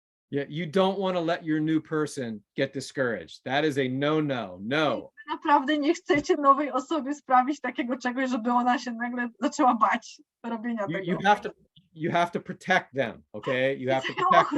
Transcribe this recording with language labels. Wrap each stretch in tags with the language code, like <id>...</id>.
<en>Yeah, you don't want to let your new person get discouraged. That is a no.</en> <pl>Naprawdę nie chcecie nowej osobie sprawić takiego czegoś, żeby ona się nagle zaczęła bać robienia tego.</pl> <en>You have to protect them, okay? You have to protect them.</en>